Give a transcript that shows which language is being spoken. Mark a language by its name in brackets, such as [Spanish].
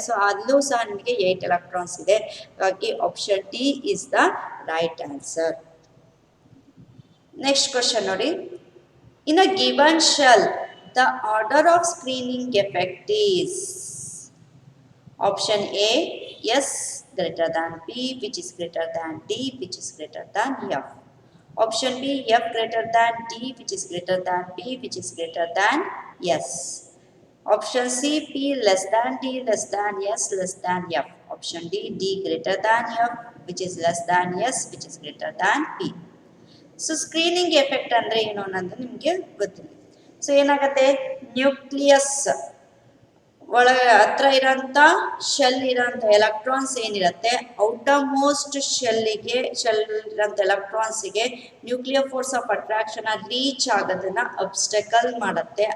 [Kannada] So ಅಲ್ಲೂ ಸಹ ನಿಮಗೆ [English] 8 electrons ಇದೆ. ಹಾಗಾಗಿ option D is the right answer. Next question ನೋಡಿ. In a given shell the order of screening effect is option A S greater than P, which is greater than D, which is greater than F. Option B, F greater than D, which is greater than P, which is greater than S. Option C, P less than D, less than S, less than F. Option D, D greater than F, which is less than S, which is greater than P. [Kannada] So screening effect ಅಂದರೆ ಏನು ಅನ್ನೋದು ನಿಮಗೆ ಗೊತ್ತಿಲ್ಲ. So ಏನಾಗುತ್ತೆ, nucleus ಒಳಗೆ ಹತ್ರ ಇರೋಂಥ shell ಇರೋಂಥ ಎಲೆಕ್ಟ್ರಾನ್ಸ್ ಏನಿರುತ್ತೆ, ಔಟರ್ ಮೋಸ್ಟ್ ಶೆಲ್ ಇರೋಂಥ ಎಲೆಕ್ಟ್ರಾನ್ಸಿಗೆ nuclear force of attraction reach ಆಗೋದನ್ನ ಅಬ್ಸ್ಟಕಲ್ ಮಾಡುತ್ತೆ.